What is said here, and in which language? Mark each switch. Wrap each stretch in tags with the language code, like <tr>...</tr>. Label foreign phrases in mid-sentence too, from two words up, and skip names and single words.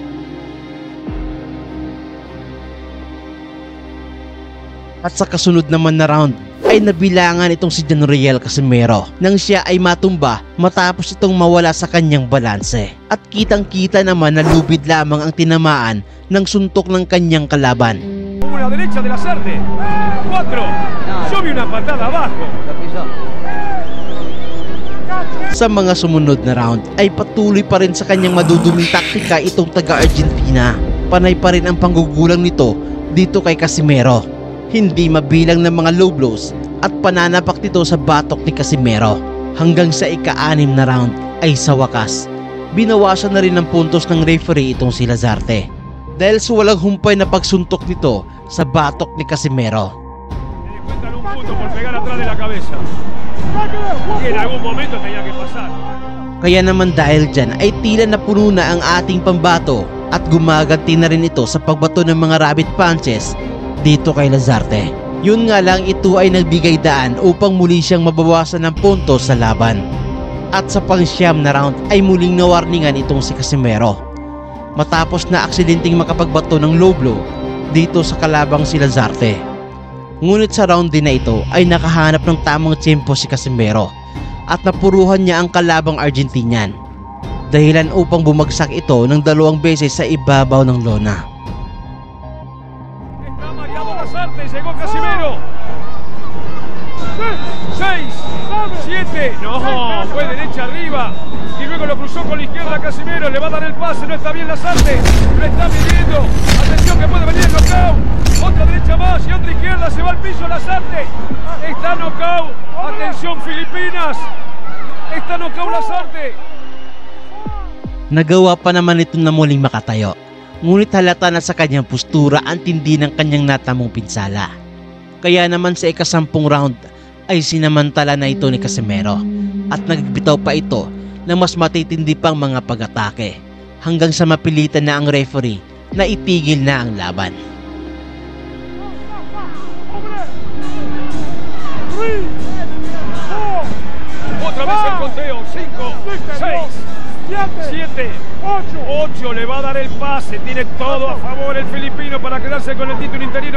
<tl>At sa kasunod naman na round ay nabilangan itong si Jonriel Casimero nang siya ay matumba matapos itong mawala sa kanyang balanse. At kitang-kita naman na lubid lamang ang tinamaan ng suntok ng kanyang kalaban.</tl> <es>Una derecha de Lazarte. 4. Sube una patada abajo.</es> <tl>Sa mga sumunod na round ay patuloy pa rin sa kanyang maduduming taktika itong taga-Argentina. Panay pa rin ang panggugulang nito dito kay Casimero. Hindi mabilang ng mga</tl> <en>low blows</en> <tl>at pananapak nito sa batok ni Casimero. Hanggang sa ika-6 na round ay sa wakas, binawasan na rin ng puntos ng referee itong si Lazarte dahil sa walang humpay na pagsuntok nito sa batok ni Casimero.</tl> <es>Cuentan un punto por pegar atrás de la cabeza. Y en algún momento tenía que pasar.</es> <tl>Kaya naman dahil dyan ay tila napuno na ang ating pambato at gumaganti na rin ito sa pagbato ng mga</tl> <en>rabbit punches</en> <tl>dito kay Lazarte. Yun nga lang, ito ay nagbigay daan upang muli siyang mabawasan ng puntos sa laban. At sa pang-siyam na round ay muling nawarningan itong si Casimero matapos na aksidenteng makapagbato ng</tl> <en>low blow</en> <tl>dito sa kalabang si Lazarte. Ngunit sa round din na ito ay nakahanap ng tamang tiyempo si Casimero at napuruhan niya ang kalabang Argentinian, dahilan upang bumagsak ito ng 2 beses sa ibabaw ng lona.</tl> <es>Está mareado Lazarte, llegó Casimero. 6, 7, no, fue derecha arriba y luego lo cruzó con la izquierda Casimero, le va a dar el pase, no está bien Lazarte, lo está midiendo, atención que puede venir el knockout, otra derecha más y otra izquierda, se va al piso Lazarte, está knockout, atención Filipinas, está knockout Lazarte.</es> <tl>Nagawa pa naman ito na muling makatayo, ngunit halata na sa kanyang postura ang tindi ng kanyang natamong pinsala. Kaya naman sa ika-10 round ay sinamantala na ito ni Casimero at nagbitaw pa ito ng mas matitindi pang mga pag-atake hanggang sa mapilitan na ang referee na itigil na ang laban.</tl> <es>Otra vez el conteo, 5, 6, 7, 8, le va a dar el pase, tiene todo a favor el filipino para quedarse con el título interino.</es>